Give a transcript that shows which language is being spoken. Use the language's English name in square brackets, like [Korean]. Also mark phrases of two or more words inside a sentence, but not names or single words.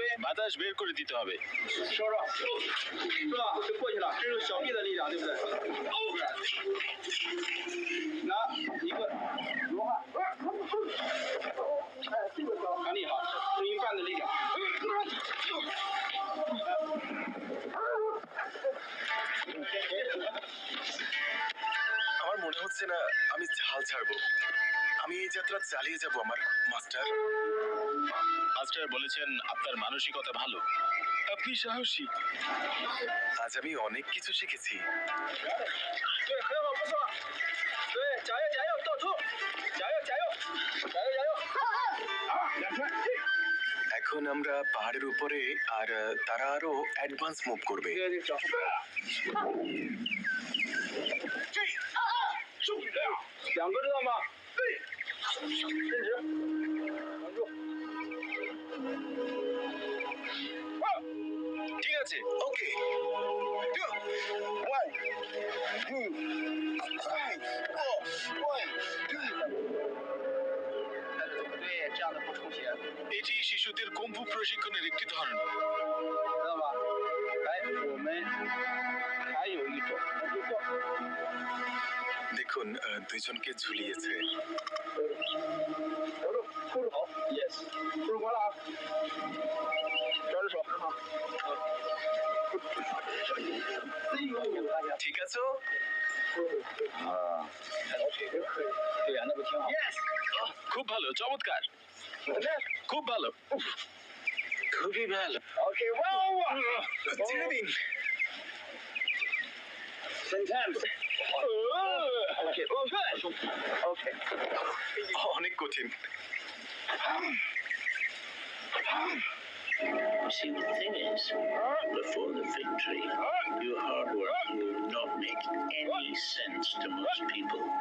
[Bangla] বাতাস বের করে দিতে হবে। [Chinese] 收着，是吧？就过去了，这是小臂的力量，对不对？拿一个罗汉，哎，这个很厉害，用一半的力量。 [Bangla] আমার মনে হচ্ছে না আমি হাল ছাড়বো। আমি এই যাত্রা চালিয়ে যাব আমার মাস্টার। মাস্টার বলেছেন আপনার মানসিকতা ভালো, আপনি সাহসী। আজ আমি অনেক কিছু শিখেছি। [Chinese] 对，很好，不错。对，加油加油，到处，加油加油，加油加油。啊，两圈。 [Bangla] এখন আমরা পাহাড়ের উপরে, আর তারা আরো [English] advance move [Bangla] করবে। [Chinese] 这个脚步。两个知道吗？对。伸直。稳住。 [Bangla] ঠিক আছে। ওকে। [Chinese] 对，这样的不出血， [Bangla] এটি শিশুদের কুম্ফু প্রশিক্ষণের একটি ধরন। [Chinese] 知道吧？来，我们还有一种，就做。 [Bangla] দেখুন দুইজনকে ঝুলিয়েছে। [Chinese] 扶住，扣住好，yes，扶住关了啊，抓着手，很好。 [Bangla] ঠিক আছে? [Chinese] 啊，对呀，那不挺好 ？yes， [Bangla] খুব ভালো, চমৎকার, খুব ভালো, খুবই ভালো। [Chinese] ，OK，哇哇， [Bangla] ছেড়ে দিন। [English] 10 times。OK， OK， [Bangla] অনেক কঠিন। [English] See, the thing is, before the victory, your hard work will not make any sense to most people.